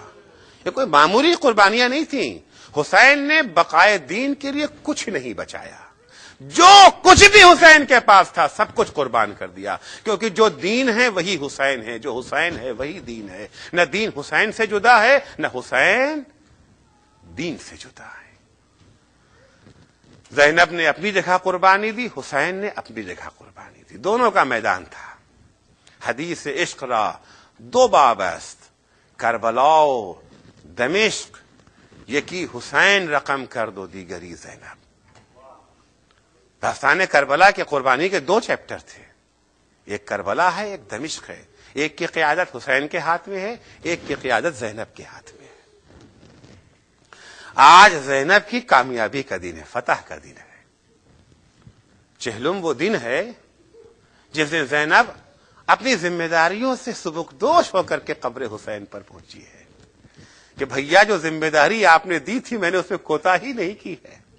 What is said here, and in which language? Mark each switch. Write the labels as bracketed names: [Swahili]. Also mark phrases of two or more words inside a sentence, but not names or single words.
[Urdu] یہ کوئی معمولی قربانیاں نہیں تھیں۔ حسین نے بقائے دین کے لیے کچھ نہیں بچایا، جو کچھ بھی حسین کے پاس تھا سب کچھ قربان کر دیا، کیونکہ جو دین ہے وہی حسین ہے، جو حسین ہے وہی دین ہے۔ نہ دین حسین سے جدا ہے، نہ حسین دین سے جدا ہے۔ زینب نے اپنی جگہ قربانی دی، حسین نے اپنی جگہ قربانی دی، دونوں کا میدان تھا. [Persian] حدیث عشق را دو باب است، کربلا و دمشق، یکی حسین رقم کرد و دیگری زینب. [Urdu] داستان کربلا کے قربانی کے دو چیپٹر تھے، ایک کربلا ہے، ایک دمشق ہے. ایک کی قیادت حسین کے ہاتھ میں ہے، ایک کی قیادت زینب کے ہاتھ میں ہے. آج زینب کی کامیابی کا دن ہے، فتح کا دن ہے. چہلم وہ دن ہے جس دن زینب اپنی ذمہ داریوں سے سبکدوش ہو کر کے قبر حسین پر پہنچی ہے کہ بھیا جو ذمہ داری آپ نے دی تھی میں نے اس میں کوتاہی نہیں کی ہے.